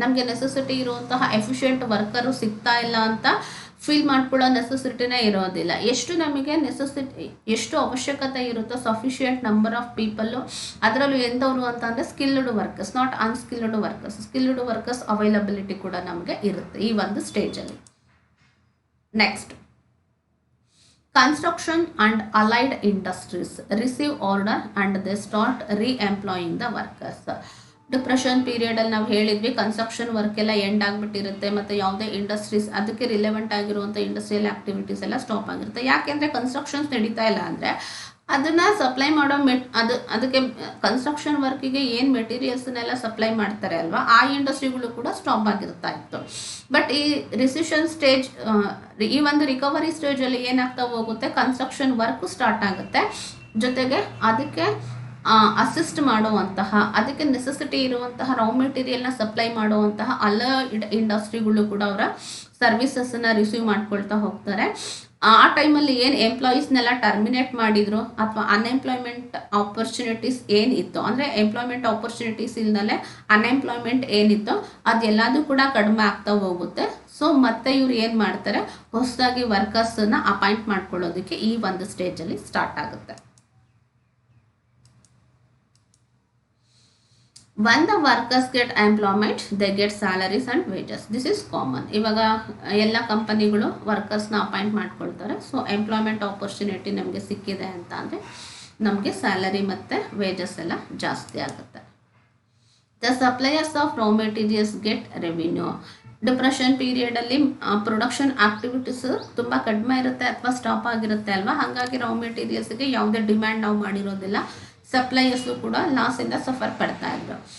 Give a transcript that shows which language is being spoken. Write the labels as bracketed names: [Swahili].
[Kannada] ನಮಗೆ ನೆಸೆಸಿಟಿ ಇರುವಂತಹ efficient worker ಸಿಗ್ತಾ ಇಲ್ಲ ಅಂತ ಫೀಲ್ ಮಾಡ್ಕೊಳ್ಳೋ ನೆಸೆಸಿಟಿನೇ ಇರೋದಿಲ್ಲ. ಎಷ್ಟು ನಮಗೆ ಎಷ್ಟು ಅವಶ್ಯಕತೆ ಇರುತ್ತೋ ಸಫಿಷಿಯೆಂಟ್ ನಂಬರ್ ಆಫ್ ಪೀಪಲ್ಲು, ಅದರಲ್ಲೂ ಎಂಥವ್ರು ಅಂತಂದರೆ skilled workers, [English] not unskilled workers, [Kannada] skilled workers availability ಕೂಡ ನಮಗೆ ಇರುತ್ತೆ ಈ ಒಂದು ಸ್ಟೇಜಲ್ಲಿ. [English] Next, construction and allied industries receive order and they start re-employing the workers. [Kannada] Depression ಪೀರಿಯಡಲ್ಲಿ ನಾವು ಹೇಳಿದ್ವಿ ಕನ್ಸ್ಟ್ರಕ್ಷನ್ ವರ್ಕ್ ಎಲ್ಲ ಎಂಡ್ ಆಗಿಬಿಟ್ಟಿರುತ್ತೆ, ಮತ್ತು ಯಾವುದೇ ಇಂಡಸ್ಟ್ರೀಸ್ ಅದಕ್ಕೆ ರಿಲೆವೆಂಟ್ ಆಗಿರುವಂಥ ಇಂಡಸ್ಟ್ರಿಯಲ್ ಆ್ಯಕ್ಟಿವಿಟೀಸ್ ಎಲ್ಲ ಸ್ಟಾಪ್ ಆಗಿರುತ್ತೆ. ಯಾಕೆಂದರೆ ಕನ್ಸ್ಟ್ರಕ್ಷನ್ಸ್ ನಡೀತಾ ಇಲ್ಲ ಅಂದರೆ ಅದನ್ನು ಸಪ್ಲೈ ಮಾಡೋ ಅದಕ್ಕೆ ಕನ್ಸ್ಟ್ರಕ್ಷನ್ ವರ್ಕಿಗೆ ಏನು ಮೆಟೀರಿಯಲ್ಸ್ನೆಲ್ಲ ಸಪ್ಲೈ ಮಾಡ್ತಾರೆ ಅಲ್ವಾ, ಆ ಇಂಡಸ್ಟ್ರಿಗಳು ಕೂಡ ಸ್ಟಾಪ್ ಆಗಿರ್ತಾ ಇತ್ತು. ಬಟ್ ಈ ರಿಸಿಷನ್ ಸ್ಟೇಜ್, ಈ ಒಂದು ರಿಕವರಿ ಸ್ಟೇಜಲ್ಲಿ ಏನಾಗ್ತಾ ಹೋಗುತ್ತೆ, ಕನ್ಸ್ಟ್ರಕ್ಷನ್ ವರ್ಕ್ ಸ್ಟಾರ್ಟ್ ಆಗುತ್ತೆ, ಜೊತೆಗೆ ಅದಕ್ಕೆ ಅಸಿಸ್ಟ್ ಮಾಡುವಂತಹ, ಅದಕ್ಕೆ ನೆಸೆಸಿಟಿ ಇರುವಂತಹ ರಾ ಮೆಟೀರಿಯಲ್ನ ಸಪ್ಲೈ ಮಾಡುವಂತಹ ಎಲ್ಲ ಇಂಡಸ್ಟ್ರಿಗಳು ಕೂಡ ಅವರ ಸರ್ವಿಸಸ್ಸನ್ನು ರಿಸೀವ್ ಮಾಡ್ಕೊಳ್ತಾ ಹೋಗ್ತಾರೆ. ಆ ಟೈಮಲ್ಲಿ ಏನು ಎಂಪ್ಲಾಯೀಸ್ನೆಲ್ಲ ಟರ್ಮಿನೇಟ್ ಮಾಡಿದ್ರು ಅಥವಾ ಅನ್ಎಂಪ್ಲಾಯ್ಮೆಂಟ್ ಆಪರ್ಚುನಿಟೀಸ್ ಏನಿತ್ತು, ಅಂದರೆ ಎಂಪ್ಲಾಯ್ಮೆಂಟ್ ಆಪರ್ಚುನಿಟೀಸ್ ಇಲ್ದಲೆ ಅನ್ಎಂಪ್ಲಾಯ್ಮೆಂಟ್ ಏನಿತ್ತು ಅದೆಲ್ಲದೂ ಕೂಡ ಕಡಿಮೆ ಆಗ್ತಾ ಹೋಗುತ್ತೆ. ಸೊ ಮತ್ತೆ ಇವ್ರು ಏನು ಮಾಡ್ತಾರೆ, ಹೊಸದಾಗಿ ವರ್ಕರ್ಸನ್ನು ಅಪಾಯಿಂಟ್ ಮಾಡ್ಕೊಳ್ಳೋದಕ್ಕೆ ಈ ಒಂದು ಸ್ಟೇಜಲ್ಲಿ ಸ್ಟಾರ್ಟ್ ಆಗುತ್ತೆ. [English] When the workers get employment, they get salaries and wages. This is common. [Kannada] ಇವಾಗ ಎಲ್ಲ ಕಂಪನಿಗಳು ವರ್ಕರ್ಸ್ನ ಅಪಾಯಿಂಟ್ ಮಾಡ್ಕೊಳ್ತಾರೆ. ಸೊ ಎಂಪ್ಲಾಯ್ಮೆಂಟ್ ಆಪರ್ಚುನಿಟಿ ನಮಗೆ ಸಿಕ್ಕಿದೆ ಅಂತ ಅಂದರೆ ನಮಗೆ ಸ್ಯಾಲರಿ ಮತ್ತು ವೇಜಸ್ ಎಲ್ಲ ಜಾಸ್ತಿ ಆಗುತ್ತೆ. [English] The suppliers of raw materials get revenue. [Kannada] Depression ಪೀರಿಯಡಲ್ಲಿ production activities ತುಂಬ ಕಡಿಮೆ ಇರುತ್ತೆ ಅಥವಾ ಸ್ಟಾಪ್ ಆಗಿರುತ್ತೆ ಅಲ್ವಾ, ಹಾಗಾಗಿ ರಾ ಮೆಟೀರಿಯಲ್ಸ್ಗೆ ಯಾವುದೇ ಡಿಮ್ಯಾಂಡ್ ನಾವು ಮಾಡಿರೋದಿಲ್ಲ, ಸಪ್ಲೈಯರ್ಸು ಕೂಡ ಲಾಸಿಂದ ಸಫರ್ ಪಡ್ತಾ ಇದ್ರು.